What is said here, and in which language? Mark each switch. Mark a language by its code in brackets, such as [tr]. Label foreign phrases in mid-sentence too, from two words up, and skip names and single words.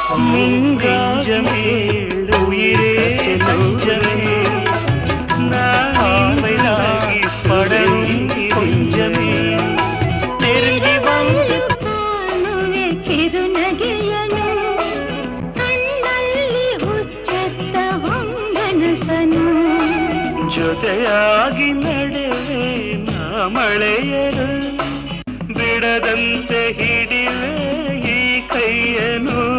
[ta] நெஞ்சமே உயிரே நெஞ்சமே நாளாகி படரும் கொஞ்சமே நெருங்கி வந்து [kn] ಕಾಣುವೆ ಕಿರುನಗೆಯನು ಕಣ್ಣಲ್ಲಿ ಹುಚ್ಚೆತ್ತ ಹೊಂಗನಸನು ಜೊತೆಯಾಗಿ ನಡೆವೆ ನಾ ಮಳೆಯರು ಬಿಡದಂತೆ ಹಿಡಿವೆ ಈ ಕೈಯನು